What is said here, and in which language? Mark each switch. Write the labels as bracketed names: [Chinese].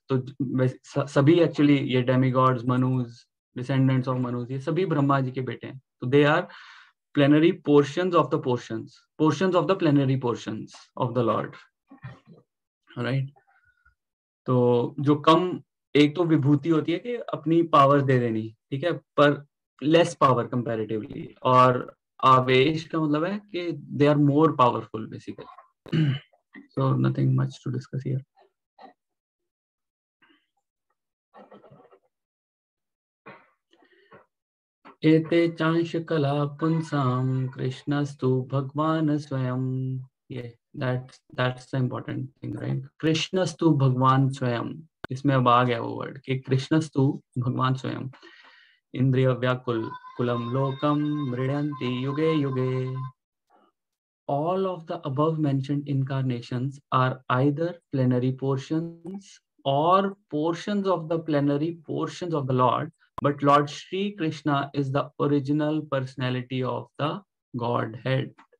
[Hindi] तो सभी एक्चुअली ये डेमिगॉड्स, मनुज, [English] descendants of मनुज, [Hindi] ये सभी ब्रह्मा जी के बेटे हैं। तो [English] They are plenary portions of the portions of the plenary portions of the Lord, right? [Hindi] तो जो कम, एक तो विभूति होती है कि अपनी पावर दे देनी, ठीक है, पर लेस पावर कंपैरेटिवली, और आवेश का मतलब है कि [English] They are more powerful basically. So nothing much to discuss here. [Sanskrit] एते चांश कला पुंसाम कृष्णस्तु भगवान स्वयं। [English] ये that's the important thing, right? [Sanskrit] कृष्णस्तु भगवान स्वयं, [Hindi] इसमें अब आ गया वो वर्ड कि कृष्णस्तु भगवान स्वयं। [Sanskrit] इंद्रिय व्याकुल कुलम लोकम मृण्यन्ति युगे युगे। [English] All of the above mentioned incarnations are either plenary portions or portions of the plenary portions of the Lord, but Lord Shri Krishna is the original personality of the Godhead.